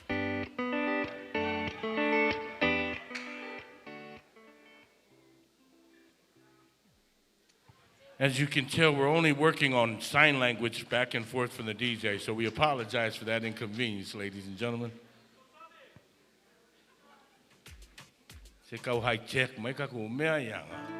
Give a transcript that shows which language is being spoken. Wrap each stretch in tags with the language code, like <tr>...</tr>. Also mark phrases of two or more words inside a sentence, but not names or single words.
<en>As you can tell, we're only working on sign language back and forth from the DJ, so we apologize for that inconvenience, ladies and gentlemen. Se kau high check, mai ka ku mea yanga.</en>